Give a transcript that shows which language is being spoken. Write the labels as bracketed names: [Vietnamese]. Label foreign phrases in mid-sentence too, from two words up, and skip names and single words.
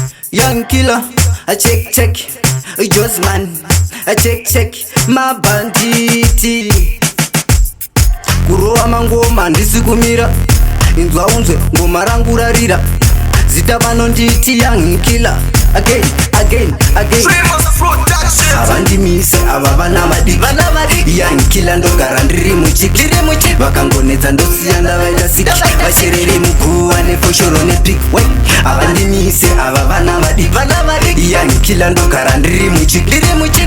[English] Young killer, a check, check. Josman, a check, check. [Shona] Mabanditi. Kurowa mangoma, ndisi kumira. Inzwa unzwe, ngoma rangu rarira. Zita vanonditi young killer. [English] Again, again, again. [Shona] Dreamers Production. Havandimise, ava vana vadi. Vana vadi. Young killer ndogara ndiri muchiki. Ndiri muchiki. Vakangonetsa ndosiya ndavaita siki. Vacherere muguwa nefoshoro nepik. Wait. Havandimise, ava vana vadi. Vana vadi. Young killer ndogara ndiri muchiki. Ndiri muchiki.